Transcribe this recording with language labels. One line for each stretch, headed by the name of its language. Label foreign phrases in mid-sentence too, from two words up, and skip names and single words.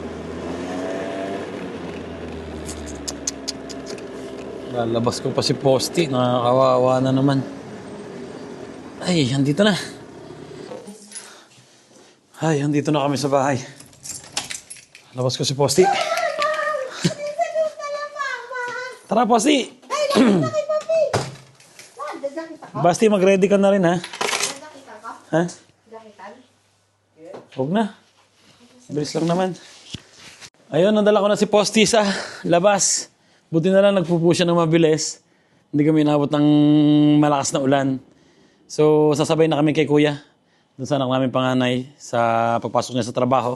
Filipino: Lalabas ko pa si Posti. Nakakawawa na naman. Ay, andito na. Ay, andito na kami sa bahay. Labas ko si Posti. Tara, Posti. Basti, mag-ready ka na rin, ha? Ha? Huwag na. Bilis lang naman. Ayun, nadala ko na si Posti sa labas. Buti na lang nagpupo siya ng mabilis. Hindi kami inabot ng malakas na ulan. So, sasabay na kami kay kuya. Doon sa anak namin panganay sa pagpasok niya sa trabaho.